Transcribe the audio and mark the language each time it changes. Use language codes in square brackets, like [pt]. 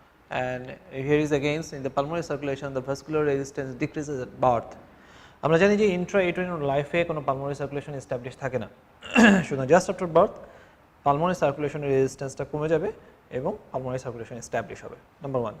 [en] And here is again in the pulmonary circulation the vascular resistance decreases at birth. [bn] আমরা জানি যে intrauterine লাইফে কোনো pulmonary circulation established থাকে না. সুতরাং just after birth pulmonary circulation resistance কমে যাবে এবং pulmonary circulation establish হবে. [en] Number 1.